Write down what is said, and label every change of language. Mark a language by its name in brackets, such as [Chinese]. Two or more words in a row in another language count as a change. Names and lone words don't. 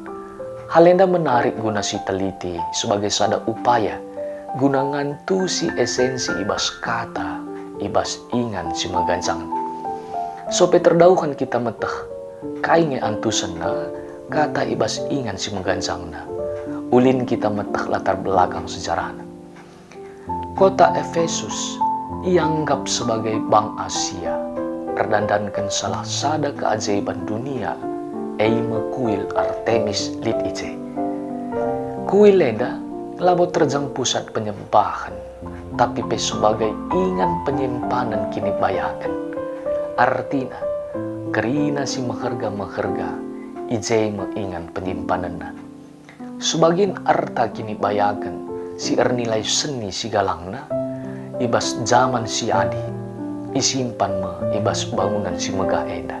[Batak Karo] Hal enda menarik guna si teliti sebagai sada upaya guna ngantu si esensi ibas kata, ibas ingan si magancang. Sope terdauhan kita metah, kainge antusena kata ibas ingan si magancangna. Ulin kita metah [Indonesian] latar belakang [Batak Karo] sejarahna. Kota Efesus ianggap sebagai Bank Asia, terdandankan salah sada [Indonesian] keajaiban dunia, [Batak Karo] eime kuil Artemis Litice. Kuil lenda labo terjang [Indonesian] pusat penyembahan, [Batak Karo] tapi pe sebagai ingan penyimpanan kini bayakan. Artina, kerina si meherga-meherga, ijai ingan penyimpananna. Sebagian arta kini bayakan, si ernilai seni si galangna, ibas zaman si adi, isimpan ibas bangunan si megah enda.